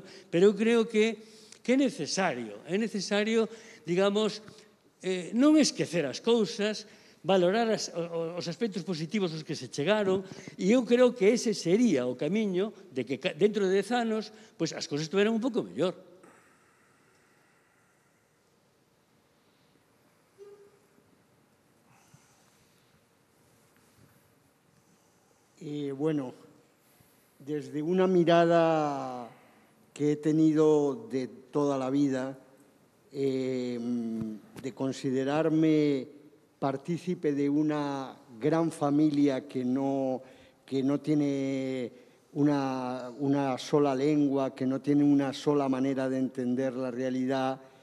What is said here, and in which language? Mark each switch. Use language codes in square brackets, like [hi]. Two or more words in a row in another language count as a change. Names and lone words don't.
[gl] Pero eu creo que é necesario, digamos, non esquecer as cousas, valorar os aspectos positivos aos que se chegaron, e eu creo que ese sería o camiño de que dentro de 10 anos pois as cousas estuveran un pouco mellor. [es] Bueno, desde una mirada que he tenido de toda la vida, de considerarme partícipe de una gran familia que no tiene una sola lengua, que no tiene una sola manera de entender la realidad,